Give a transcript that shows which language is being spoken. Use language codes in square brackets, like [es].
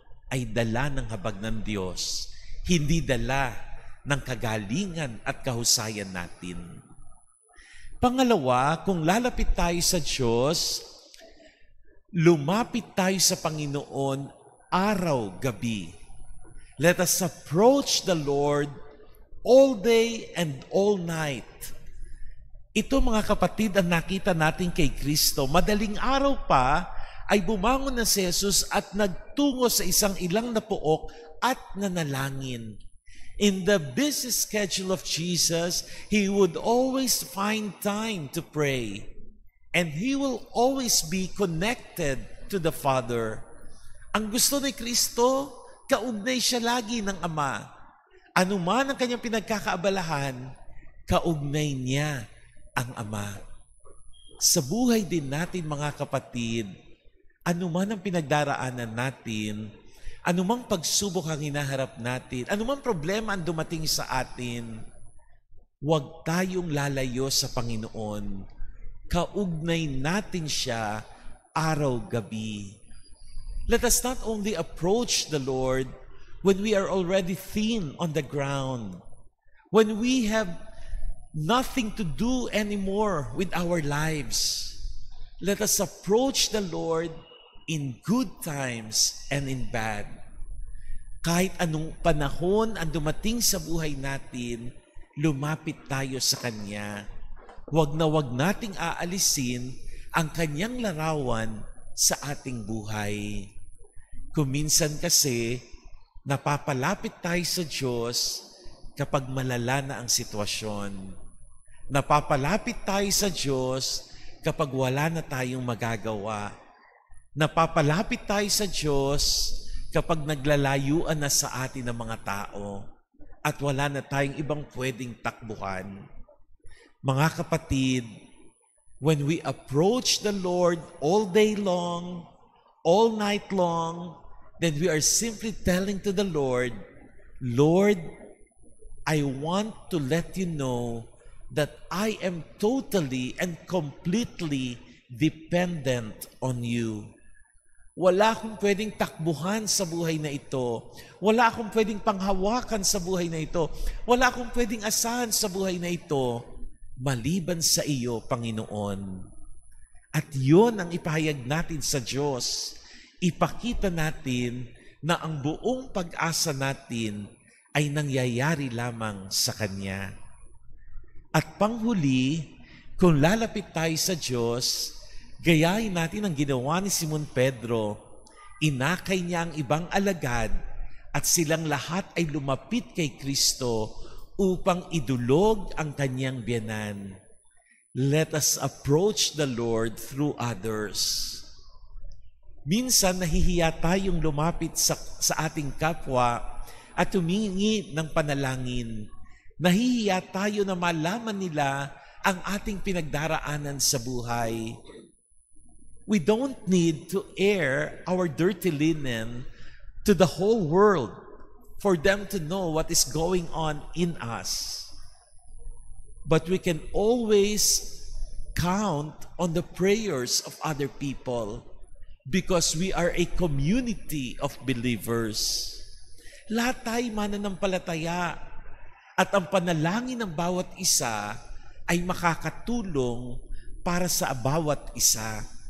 [tl] ay dala ng habag ng Diyos, hindi dala ng kagalingan at kahusayan natin. Pangalawa, kung lalapit tayo sa Diyos, lumapit tayo sa Panginoon araw-gabi. [en] Let us approach the Lord all day and all night. [tl] Ito mga kapatid ang nakita natin kay Kristo. Madaling araw pa ay bumangon na si Jesus at nagtungo sa isang ilang na puok at nanalangin. [en] In the busy schedule of Jesus, He would always find time to pray. And He will always be connected to the Father. [tl] Ang gusto ni Kristo, kaugnay siya lagi ng Ama. Ano man ang kanyang pinagkakaabalahan, kaugnay niya ang Ama. Sa buhay din natin mga kapatid, ano man ang pinagdaraanan natin, anumang pagsubok ang hinaharap natin, anumang problema ang dumating sa atin, huwag tayong lalayo sa Panginoon. Kaugnay natin siya araw-gabi. [en] Let us not only approach the Lord when we are already thin on the ground, when we have nothing to do anymore with our lives. Let us approach the Lord in good times and in bad. [tl] Kahit anong panahon ang dumating sa buhay natin, lumapit tayo sa Kanya. Huwag na huwag nating aalisin ang Kanyang larawan sa ating buhay. Kuminsan kasi, napapalapit tayo sa Diyos kapag malala na ang sitwasyon. Napapalapit tayo sa Diyos kapag wala na tayong magagawa. Napapalapit tayo sa Diyos kapag naglalayuan na sa atin ang mga tao at wala na tayong ibang pwedeng takbuhan. Mga kapatid, [en] when we approach the Lord all day long, all night long, then we are simply telling to the Lord, Lord, I want to let you know that I am totally and completely dependent on you. [tl] Wala akong pwedeng takbuhan sa buhay na ito. Wala akong pwedeng panghawakan sa buhay na ito. Wala akong pwedeng asahan sa buhay na ito, maliban sa iyo, Panginoon. At yun ang ipahayag natin sa Diyos. Ipakita natin na ang buong pag-asa natin ay nangyayari lamang sa Kanya. At panghuli, kung lalapit tayo sa Diyos, gayahin natin ang ginawa ni Simon Pedro. Inakay niya ang ibang alagad at silang lahat ay lumapit kay Kristo upang idulog ang kanyang biyanan. [en] Let us approach the Lord through others. [tl] Minsan nahihiya tayong lumapit sa ating kapwa at humingi ng panalangin. Nahihiya tayo na malaman nila ang ating pinagdaraanan sa buhay. [en] We don't need to air our dirty linen to the whole world for them to know what is going on in us. But we can always count on the prayers of other people because we are a community of believers. [tl] Lahat tayo mananampalataya at ang panalangin ng bawat isa ay makakatulong para sa bawat isa.